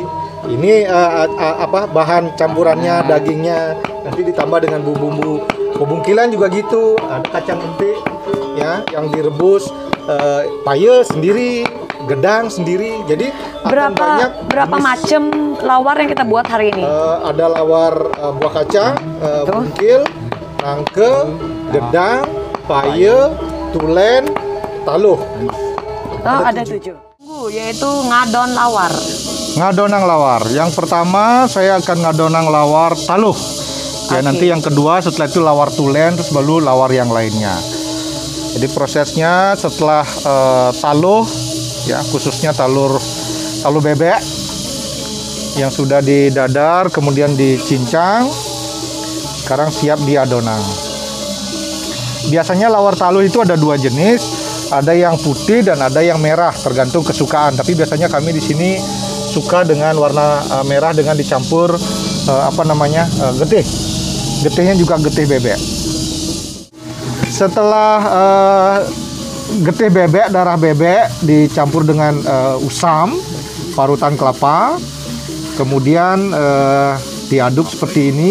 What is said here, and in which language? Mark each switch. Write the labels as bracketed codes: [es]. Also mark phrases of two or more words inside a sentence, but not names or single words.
[id] Ini apa bahan campurannya, dagingnya nanti ditambah dengan bumbu-bumbu. Pembungkilan juga gitu. Ada kacang empik ya yang direbus, paye sendiri, gedang sendiri. Jadi berapa macam lawar yang kita buat hari ini? Ada lawar buah kacang, [ban] bungkil, nangke, gedang, paye, tulen, taluh. [id] Ada 7. Yaitu [ban] ngadon lawar. Ngadonang lawar. [id] Yang pertama saya akan [ban] ngadonang lawar taluh. [id] Ya, nanti yang kedua setelah itu [ban] lawar tulen, [id] terus baru lawar yang lainnya. Jadi prosesnya setelah taluh, ya khususnya taluh bebek yang sudah didadar, kemudian dicincang, sekarang siap diadonang. Biasanya lawar taluh itu ada 2 jenis, ada yang putih dan ada yang merah, tergantung kesukaan. Tapi biasanya kami di sini suka dengan warna merah dengan dicampur apa namanya getih. Getihnya juga getih bebek. Setelah getih bebek, darah bebek dicampur dengan usam, parutan kelapa, kemudian diaduk seperti ini.